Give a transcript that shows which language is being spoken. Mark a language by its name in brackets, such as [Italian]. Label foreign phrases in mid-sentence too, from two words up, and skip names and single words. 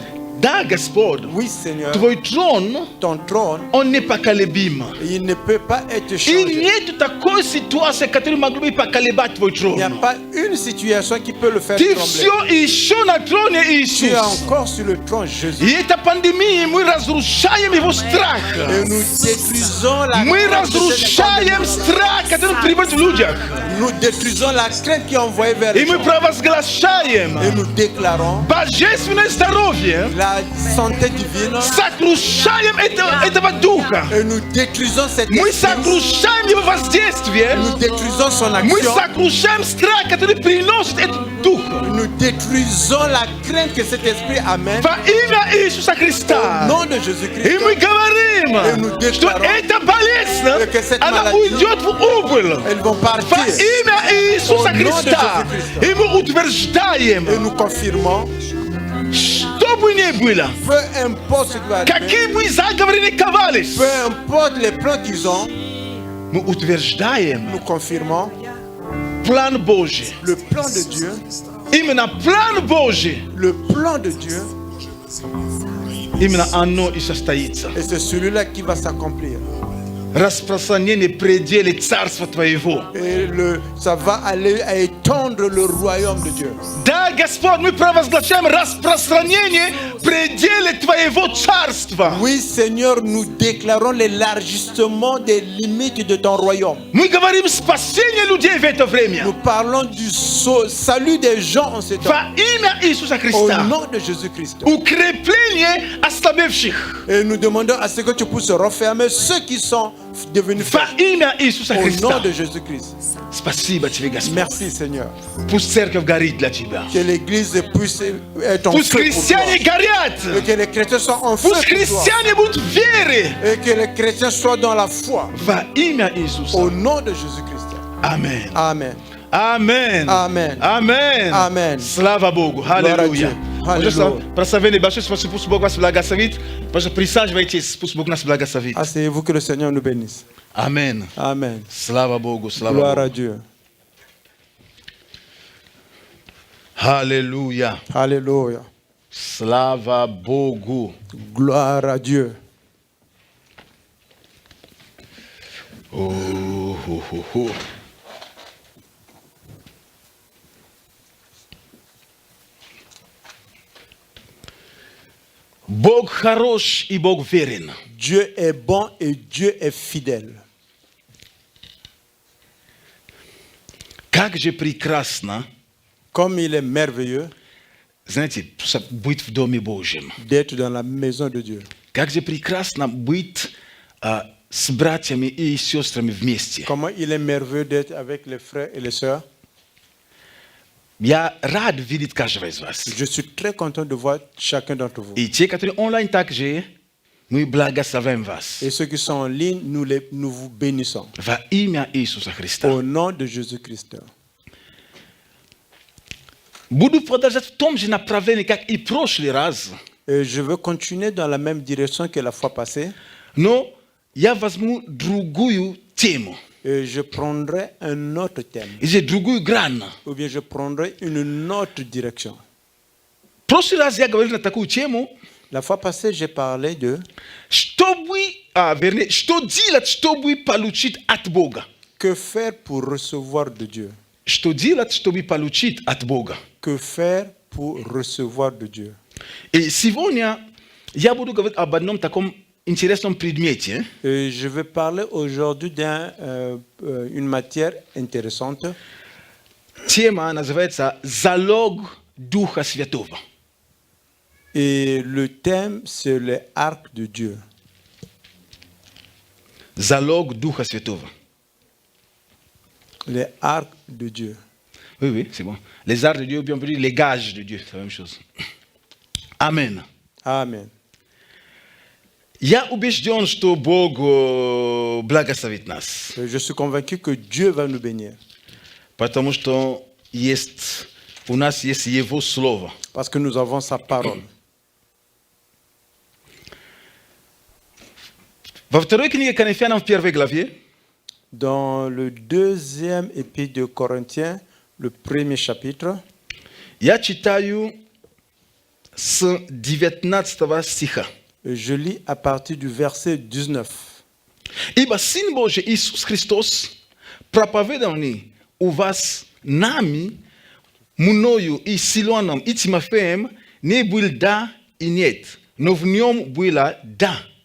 [Russian] Да, Господь, [French] Oui, Seigneur, [Russian] Твой трон, [French] ton trône, [Russian] он непоколебим. [French] il ne peut pas être [Russian] И [French] changé. [Russian] нет такой ситуации, которая могла бы поколебать Твой [French] Il n'y a [Russian] трон. [French] pas une situation qui peut le faire [Russian] Ты [French] trembler. [Russian] все еще на троне, [French] Tu es [Russian] Иисус. [French] encore sur le trône, Jésus. [Russian] И эта пандемия, мы разрушаем его страх. [French] Et nous détruisons la [Russian] Мы [French] crainte de cette [Russian] разрушаем [French] pandémie. [Russian] страх, который приводит в людях. [French] Nous détruisons la crainte qui est envoyée vers [Russian] И [French] les [Russian] мы [French] gens. [Russian] провозглашаем [French] Et nous déclarons [Russian] божественное здоровье, [French] la santé divine. [Russian] сокрушаем этого духа. [French] Et nous détruisons cet [Russian] Мы [French] esprit. [Russian] сокрушаем его воздействие. [French] Nous détruisons son [Russian] Мы [French] action. [Russian] сокрушаем страх, который приносит этот дух. [French] Nous détruisons la crainte que cet esprit amène. [Russian] Во имя Иисуса [French] Au [Russian] Христа. [French] nom de [Russian] И [French] Jésus-Christ. [Russian] мы говорим, что эта болезнь, она уйдет в убыль. [French] Elles vont [Russian] Во [French] partir. [Russian] имя Иисуса [French] Au nom de [Russian] Христа. [French] Jésus-Christ. [Russian] И мы утверждаем, [French] Et nous confirmons, [Russian] что бы ни было, [French] peu importe ce qui va arriver, [Russian] какие бы заговоры ни ковались, [French] peu importe les plans qu'ils ont, [Russian] мы утверждаем [French] nous confirmons [Russian] план Божий. [French] le plan de Dieu, [Russian] Именно план Божий, [French] le plan de Dieu, [Russian] именно оно и состоится. [French] et c'est celui-là qui va s'accomplir. [Russian] Распространение пределы Царства Твоего. [French] Et ça va aller à étendre le royaume de Dieu. [Russian] Да, Господь, мы провозглашаем распространение пределы Твоего Царства. [French] Oui, Seigneur, nous déclarons l'élargissement des limites de ton royaume. [Russian] Мы говорим спасение людей в это время. [French] Nous parlons du salut des gens en ce temps. [Russian] Во имя Иисуса [French] Au [Russian] Христа. [French] nom de Jésus-Christ. [Russian] Укрепление ослабевших. [French] Et nous demandons à ce que tu puisses refermer ceux qui sont devenus [Russian] Во [French] faibles. [Russian] имя Иисуса [French] Au nom [Russian] Христа. [French] de Jésus-Christ. [Russian] Спасибо Тебе, Господь. [French] Merci, Seigneur. [Russian] Пусть церковь горит для Тебя. [French] Que l'Église puisse être en [Russian] Пусть [French] feu pour toi. [Russian] христиане горят. [French] Et que les chrétiens soient en feu [Russian] Пусть [French] pour toi. [Russian] христиане будут в вере. [French] Et que les chrétiens soient dans la foi. [Russian] Во имя Иисуса. [French] Au nom de Jésus-Christ. Amen. Amen. Amen. Amen. Amen. Amen. [Russian] Слава Богу. Аллилуйя. Аллилуйя. Прославение большое, спасибо, пусть Бог вас благословит. Пожалуйста, присаживайтесь, пусть Бог нас благословит. [French] Asseyez-vous, que le Seigneur nous bénisse. Amen. Amen. [Russian] Слава Богу, слава [French] Gloire [Russian] Богу. [French] à Dieu. [Russian] Аллилуйя. [French] Alléluia. [Russian] Слава Богу. [French] Gloire à Dieu. О-хо-хо-хо. [Russian] Бог хорош и Бог верен. [French] Dieu est bon et Dieu est fidèle. [Russian] Как же прекрасно, [French] Comme il est merveilleux [Russian] знаете, быть в Доме Божьем. [French] d'être dans la maison de Dieu. [Russian] Как же прекрасно быть с братьями и сестрами вместе. [French] Comment il est merveilleux d'être avec les frères et les sœurs. [Russian] Я рад видеть каждого из вас. [French] Je suis très content de voir chacun d'entre vous. [Russian] И те, которые онлайн также, Мы благословим вас. [French] Et ceux qui sont en ligne, nous vous bénissons. [Russian] Во имя Иисуса Христа. [French] Au nom de Jésus-Christ. [Russian] Буду продолжать в том же направлении, как и прошлый раз. [French] Je veux continuer dans la même direction que la fois passée. [Russian] Но я возьму другую тему. [French] Et je prendrai un autre thème. [Russian] Или другую грань. [French] Ou bien je prendrai une autre direction. [Russian] В прошлый раз я говорил на такую тему. [French] La fois passée, j'ai parlé de [Russian] что делать, чтобы получить от Бога. [French] Que faire pour recevoir de Dieu? [Russian] Что делать, чтобы получить от Бога. [French] Que faire pour recevoir de Dieu? [Russian] И сегодня я буду говорить об одном таком интересном предмете. [French] Et je vais parler aujourd'hui d'une matière intéressante. [Russian] Тема называется «Залог Духа Святого». [French] Et le thème, c'est le arc de Dieu. [Russian] Залог Духа Святого. [French] Le arc de Dieu. Oui, oui, c'est bon. Les arcs de Dieu, bien on peut dire les gages de Dieu, c'est la même chose. Amen. Amen. [Russian] Я убежден, что Бог благословит нас. [French] Je suis convaincu que Dieu va nous bénir. [Russian] Потому что у нас есть Его Слово. [French] Parce que nous avons sa parole. [Russian] Во второй книге Коринфянам в первой главе, [French] dans le deuxième épître de Corinthiens, le premier chapitre, [Russian] я читаю с 19 стиха. [French] Je lis à partir du verset 19. [Russian] Ибо Сын Божий Иисус Христос, проповеданный у вас нами, мною и Силуаном и Тимофеем, не был да и нет, но в нем было да.